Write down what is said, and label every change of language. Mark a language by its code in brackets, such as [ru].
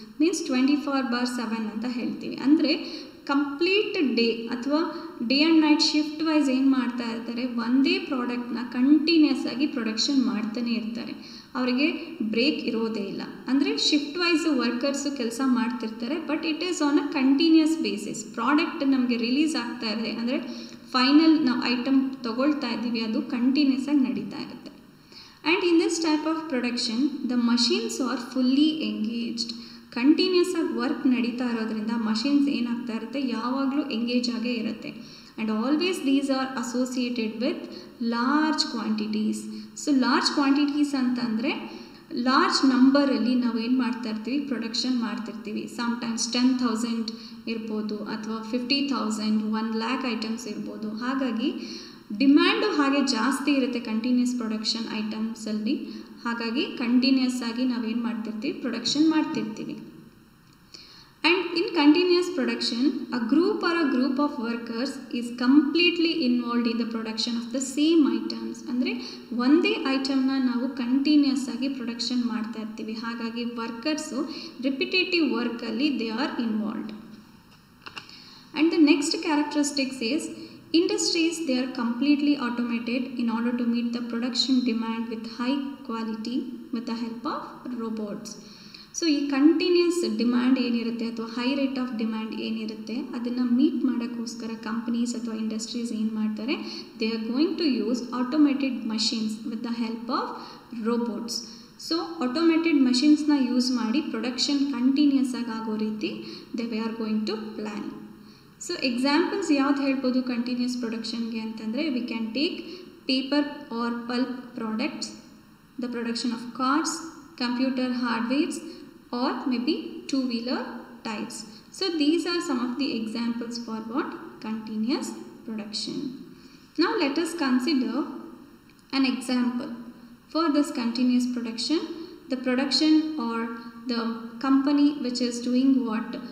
[kn] Means 24/7 ಅಂತ ಹೇಳ್ತೀವಿ. ಅಂದರೆ ಕಂಪ್ಲೀಟ್ ಡೇ ಅಥವಾ day and night shift wise ಏನು ಮಾಡ್ತಾ ಇರ್ತಾರೆ, ಒಂದೇ ಪ್ರಾಡಕ್ಟ್ನ ಕಂಟಿನ್ಯೂಸ್ ಆಗಿ ಪ್ರೊಡಕ್ಷನ್ ಮಾಡ್ತಾನೆ ಇರ್ತಾರೆ. ಅವರಿಗೆ ಬ್ರೇಕ್ ಇರೋದೇ ಇಲ್ಲ. ಅಂದರೆ ಶಿಫ್ಟ್ ವೈಸು ವರ್ಕರ್ಸು ಕೆಲಸ ಮಾಡ್ತಿರ್ತಾರೆ, [en] But it is on a continuous basis. [kn] Product ನಮಗೆ ರಿಲೀಸ್ ಆಗ್ತಾ ಇದೆ ಅಂದರೆ ಫೈನಲ್ ನಾವು ಐಟಮ್ ತೊಗೊಳ್ತಾ ಇದ್ದೀವಿ, ಅದು ಕಂಟಿನ್ಯೂಸ್ ಆಗಿ ನಡೀತಾ ಇರುತ್ತೆ. [en] And in this type of production, the machines are fully engaged. [kn] Continuous ಆಗಿ ವರ್ಕ್ ನಡೀತಾ ಇರೋದ್ರಿಂದ ಮಷಿನ್ಸ್ ಏನಾಗ್ತಾ ಇರುತ್ತೆ, ಯಾವಾಗಲೂ ಎಂಗೇಜ್ ಆಗೇ ಇರುತ್ತೆ. [en] And always these are associated with large quantities. [kn] So large quantities ಅಂತಂದರೆ ಲಾರ್ಜ್ ನಂಬರಲ್ಲಿ ನಾವು ಏನು ಮಾಡ್ತಾ ಇರ್ತೀವಿ, ಪ್ರೊಡಕ್ಷನ್ ಮಾಡ್ತಿರ್ತೀವಿ. ಸಮ್ಟೈಮ್ಸ್ 10,000 ಇರ್ಬೋದು, ಅಥವಾ 50,000, 1,00,000 ಐಟಮ್ಸ್ ಇರ್ಬೋದು. ಹಾಗಾಗಿ ಡಿಮ್ಯಾಂಡು ಹಾಗೆ ಜಾಸ್ತಿ ಇರುತ್ತೆ ಕಂಟಿನ್ಯೂಸ್ ಪ್ರೊಡಕ್ಷನ್ ಐಟಮ್ಸಲ್ಲಿ. ಹಾಗಾಗಿ ಕಂಟಿನ್ಯೂಸ್ ಆಗಿ ನಾವೇನು ಮಾಡ್ತಿರ್ತೀವಿ, ಪ್ರೊಡಕ್ಷನ್ ಮಾಡ್ತಿರ್ತೀವಿ. [en] And in continuous production, a group or a group of workers is completely involved in the production of the same items. [kn] ಅಂದರೆ ಒಂದೇ ಐಟಮ್ನ ನಾವು ಕಂಟಿನ್ಯೂಸ್ ಆಗಿ ಪ್ರೊಡಕ್ಷನ್ ಮಾಡ್ತಾ ಇರ್ತೀವಿ. ಹಾಗಾಗಿ workers repetitive ವರ್ಕಲ್ಲಿ [en] They are involved. And the next characteristics is industries, they are completely automated in order to meet the production demand with high quality with the help of robots. [kn] So ಈ continuous demand ಏನಿರುತ್ತೆ ಅಥವಾ high rate of demand ಏನಿರುತ್ತೆ ಅದನ್ನು meet ಮಾಡೋಕ್ಕೋಸ್ಕರ companies ಅಥವಾ industries ಏನು ಮಾಡ್ತಾರೆ, [en] They are going to use automated machines with the help of robots. [kn] So automated ಮಷಿನ್ಸ್ನ use ಮಾಡಿ ಪ್ರೊಡಕ್ಷನ್ ಕಂಟಿನ್ಯೂಸ್ ಆಗಿ ಆಗೋ ರೀತಿ [en] They are going to plan. [kn] So examples ಯಾವ್ದು ಹೇಳ್ಬೋದು ಕಂಟಿನ್ಯೂಸ್ ಪ್ರೊಡಕ್ಷನ್ಗೆ ಅಂತಂದರೆ, [en] We can take paper or pulp products, the production of cars, computer hardwares, or maybe two-wheeler types. So these are some of the examples for what? Continuous production. Now let us consider an example for this continuous production. The production or the company which is doing what?